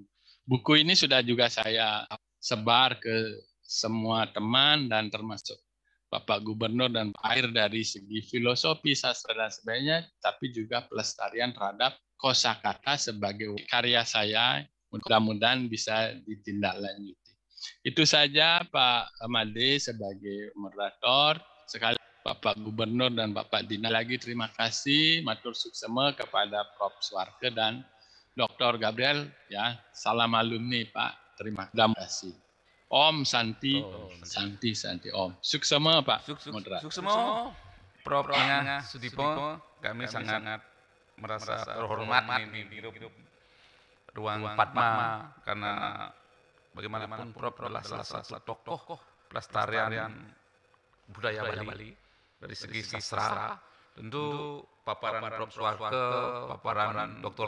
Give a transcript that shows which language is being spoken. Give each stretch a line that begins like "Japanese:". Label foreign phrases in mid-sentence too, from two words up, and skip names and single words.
Indonesian: Buku ini sudah juga saya sebar ke semua teman dan termasuk Bapak Gubernur dan air dari segi filosofi, sastra, dan sebagainya, tapi juga pelestarian terhadap kosakata sebagai karya saya, mudah-mudahan bisa ditindaklanjuti. Itu saja Pak Made sebagai moderator. Sekali Bapak Gubernur dan Bapak Dinas. Lagi terima kasih
Balinese: matur suksema
Indonesian: kepada Prof. Suarke dan Dr. Gabriel, ya. Salam alumni Pak. Terima kasih.
Balinese: Om Santi, Santi Om. Suksema Pak. Suksema, Prof.
Indonesian: Nengah Sudipo, kami sangat merasa terhormat di ruang Padma karena bagaimanapun Prof adalah salah satu tokoh pelestarian budaya Bali dari segi sastra. Tentu paparan Prof Suarke, paparan Dr.